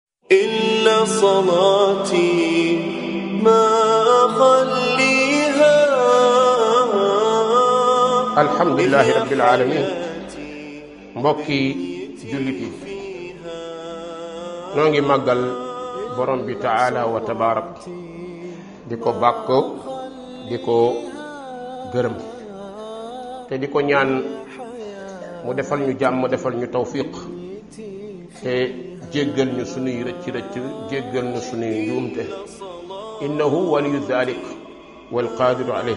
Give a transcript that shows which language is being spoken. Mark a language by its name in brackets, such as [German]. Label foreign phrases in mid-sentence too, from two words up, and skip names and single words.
[Arabic] إن صلاتي ما أخليها. الحمد لله رب العالمين. [Wolof] mbokki jullit yi noo ngi màggal borom bi taala wa tabaarak di ko bàkk di ko gërëm te di ko ñaan mu defal ñu jàmm defal ñu tawfiq te jéggal ñu sunuy rëcc rëcc jéggal ñu sunuy njuumte [Arabic] إنه ولي ذلك والقادر عليه.